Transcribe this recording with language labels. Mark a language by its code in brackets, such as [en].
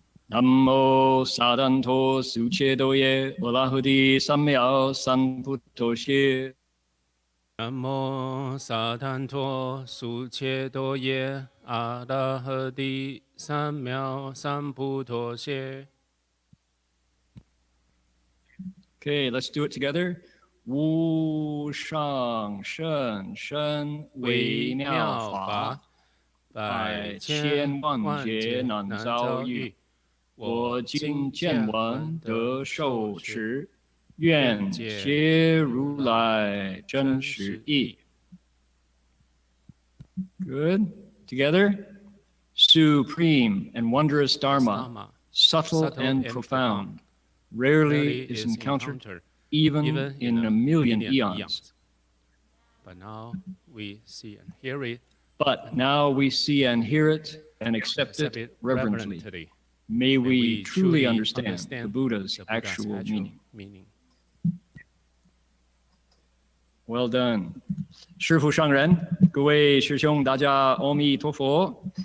[en] Namo sadanto suchedoye olahudi samyao sanputtoshe. Namo sadanto suchedoye arahadi samyao sanputtoshe. Okay, let's do it together. [zh] Wu shang shen shen wei miao fa, 百千万劫难遭遇，我今见闻得受持，愿解如来真实义。 [en] Good. Together. Supreme and wondrous Dharma, subtle and profound, rarely is encountered even in a million eons. But now we see and hear it. And accept it reverently. May we truly understand the Buddha's actual meaning. Well done. [zh] 师父上人，各位师兄大家阿弥陀佛。